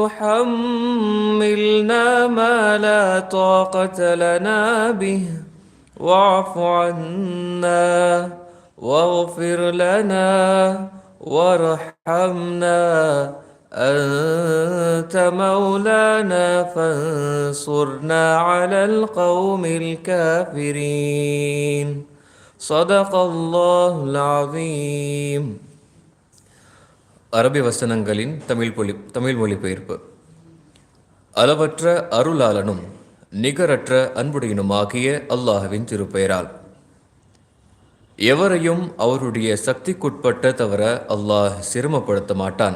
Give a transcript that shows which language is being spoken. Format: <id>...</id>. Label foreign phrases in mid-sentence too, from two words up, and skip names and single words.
<ar>تحملنا ما لا طاقة لنا به واعف عنا واغفر لنا وارحمنا أنت مولانا فانصرنا على القوم الكافرين صدق الله العظيم.</ar> <ta>அரபி வசனங்களின் தமிழ் மொழிபெயர்ப்பு. அளவற்ற அருளாளனும் நிகரற்ற அன்புடையனுமாகிய அல்லாஹ்வின் திருப்பெயரால். எவரையும் அவருடைய சக்திக்குட்பட்ட தவிர அல்லாஹ் சிரமப்படுத்த மாட்டான்.</ta>